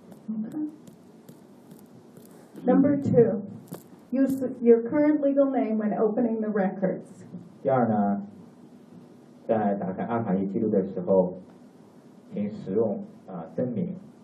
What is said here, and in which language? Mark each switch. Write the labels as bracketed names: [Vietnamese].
[English] Okay. Number two, use your current legal name when opening the records. [Chinese] 第二呢？在打开阿卡西记录的时候，请使用真名。